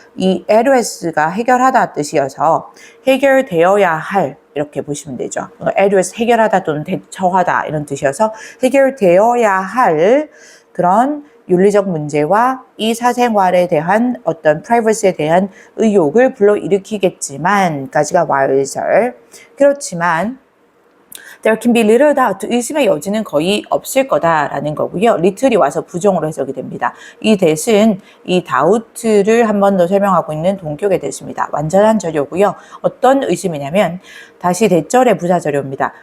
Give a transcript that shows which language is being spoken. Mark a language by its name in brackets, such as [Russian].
[Korean] 이 address가 해결하다 뜻이어서 해결되어야 할 이렇게 보시면 되죠. address 해결하다 또는 대처하다 이런 뜻이어서 해결되어야 할 그런 윤리적 문제와 이 사생활에 대한 어떤 privacy에 대한 의욕을 불러일으키겠지만 까지가 while절. 그렇지만 [English] there can be little doubt. [Korean] 의심의 여지는 거의 없을 거다라는 거고요. little이 와서 부정으로 해석이 됩니다. 이 that은 이 doubt를 한 번 더 설명하고 있는 동격의 that입니다. 완전한 절이고요. 어떤 의심이냐면 다시 대절의 부사절입니다.